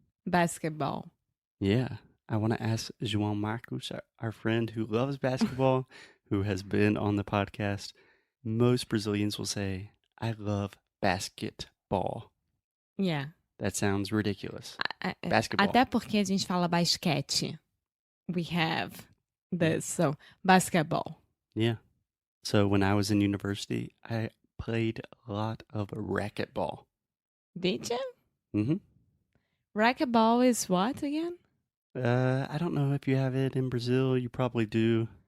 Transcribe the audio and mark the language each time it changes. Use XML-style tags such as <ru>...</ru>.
<en>Basketball. Yeah. I want to ask João Marcos, our friend who loves basketball, who has been on the podcast. Most Brazilians will say, I love basketball. Yeah. That sounds ridiculous. Basketball.</en> <pt>Até porque a gente fala basquete.</pt> <en>We have this. So, basketball. Yeah. So when I was in university, I played a lot of racquetball. Did you? Mm-hmm. Racquetball is what again? I don't know if you have it in Brazil. You probably do.</en>